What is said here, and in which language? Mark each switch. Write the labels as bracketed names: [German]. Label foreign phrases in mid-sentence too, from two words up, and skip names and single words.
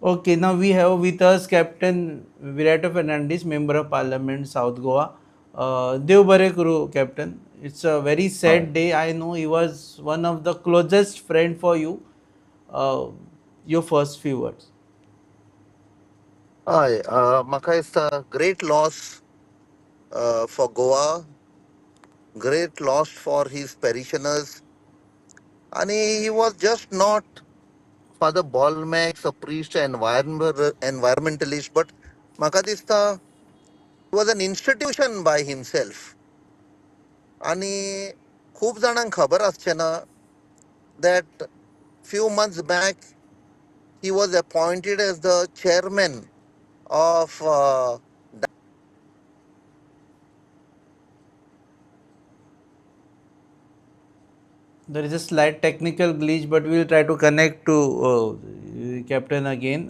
[English] Okay, now we have with us Captain Viriato Fernandes, Member of Parliament, South Goa. [Konkani] Dev Bare Kuru, [English] Captain. It's a very हय sad day. I know he was one of the closest friend for you. Uh, your first few words. [Konkani] हय म्हाका दिसता [English] great loss for Goa, great loss for his parishioners, and he was just not Father Bolmax, a priest, environmentalist, but [Konkani] म्हाका दिसता [English] he was an institution by himself. [Konkani] आणि खूप जाणांक खबर आसचें ना [English] that few months back he was appointed as the chairman of There is a slight technical glitch, but we will try to connect to Captain again.